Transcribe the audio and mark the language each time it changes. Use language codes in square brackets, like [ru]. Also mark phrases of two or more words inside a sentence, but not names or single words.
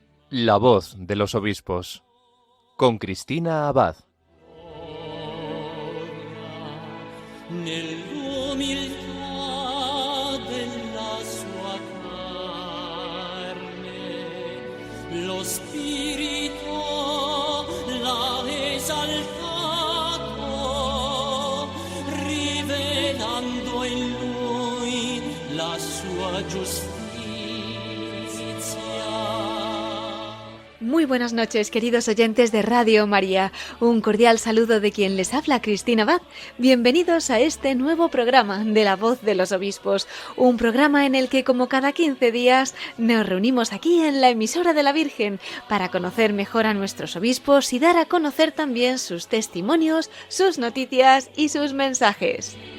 [es] La voz de los obispos, con Cristina Abad. [it] Nell'umiltà della sua carne, lo Spirito l'ha esaltato, rivelando in lui la sua giustizia. [es] Muy buenas noches, queridos oyentes de Radio María. Un cordial saludo de quien les habla, Cristina Abad. Bienvenidos a este nuevo programa de La Voz de los Obispos, un programa en el que, como cada 15 días, nos reunimos aquí en la emisora de la Virgen para conocer mejor a nuestros obispos y dar a conocer también sus testimonios, sus noticias y sus mensajes.